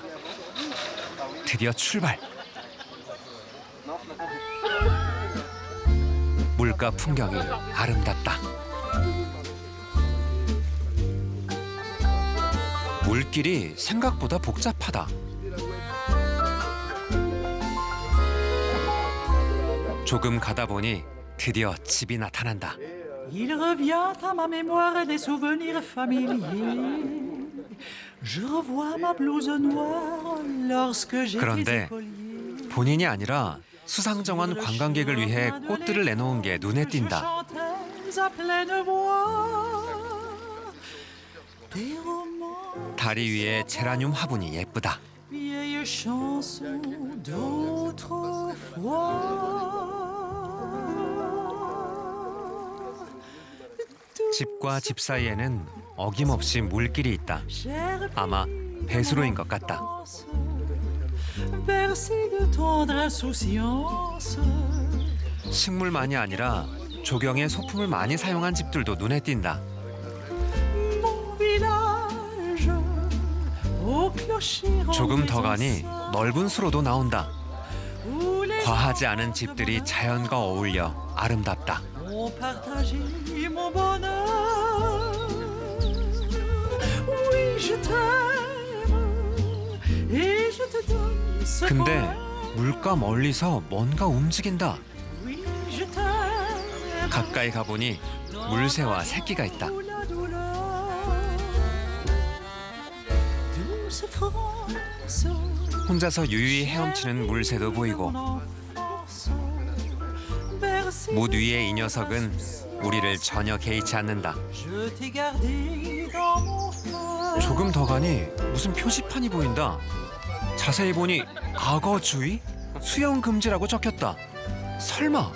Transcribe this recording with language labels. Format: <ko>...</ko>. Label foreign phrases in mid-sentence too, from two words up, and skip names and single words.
<ko>드디어 출발! 물가 풍경이 아름답다. 물길이 생각보다 복잡하다. 조금 가다 보니 드디어 집이 나타난다.</ko> <fr>Il revient à ma mémoire des souvenirs familiers. Je revois ma blouse noire lorsque j'étais</fr> <ko>그런데</ko> <fr>écolier.</fr> <ko>본인이 아니라 수상정원 관광객을 위해 꽃들을 내놓은 게 눈에 띈다.</ko> <fr>Chantais à pleine voix des romans,</fr> <ko>다리 위에 제라늄 화분이 예쁘다.</ko> <fr>vieilles chansons d'autrefois.</fr> <ko>집과 집 사이에는 어김없이 물길이 있다. 아마 배수로인 것 같다.</ko> <fr>Bercé de tendre insouciance.</fr> <ko>식물만이 아니라 조경에 소품을 많이 사용한 집들도 눈에 띈다.</ko> <fr>Mon village au clocher</fr> <ko>조금 더 가니 넓은 수로도 나온다.</ko> <fr>où les</fr> <ko>과하지 않은 집들이 자연과 어울려 아름답다.</ko> <fr>ont partagé mon bonheur. Oui, je t'aime et je te donne ce</fr> <ko>근데</ko> <fr>poème.</fr> <ko>물가 멀리서 뭔가 움직인다.</ko> <fr>Oui, je t'aime.</fr> <ko>가까이 가보니 물새와 새끼가 있다.</ko> <fr>La douleur. Douce France.</fr> <ko>혼자서 유유히 헤엄치는 물새도 보이고 못 위의 이 녀석은 우리를 전혀 개의치 않는다. 조금 더 가니 무슨 표지판이 보인다. 자세히 보니 악어 주의? 수영 금지라고 적혔다.</ko>